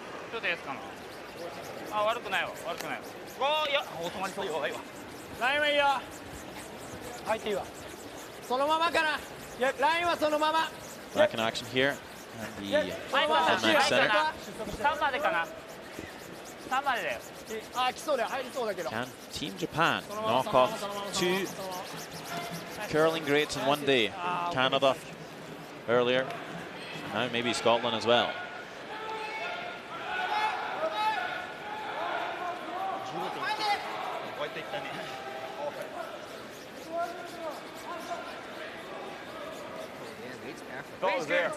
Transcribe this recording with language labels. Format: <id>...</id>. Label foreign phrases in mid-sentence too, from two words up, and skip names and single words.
<ja>ちょっとエースかな。あ、悪くないわ、悪くないわ。おー、いや、止まりそう。弱いわ。ラインはいいよ。入っていいわ。そのままかな。いや、ラインはそのまま。</ja> <en>Back in action here. And the</en> <ja>はい、まだ</ja> <en>1-man center.</en> <ja>3 までかな。3までだよ。あ、来そうだよ。入りそうだけど。</ja> <en>Can Team Japan knock off 2 curling greats in one day? Canada earlier. Now maybe Scotland as well. That was there.</en>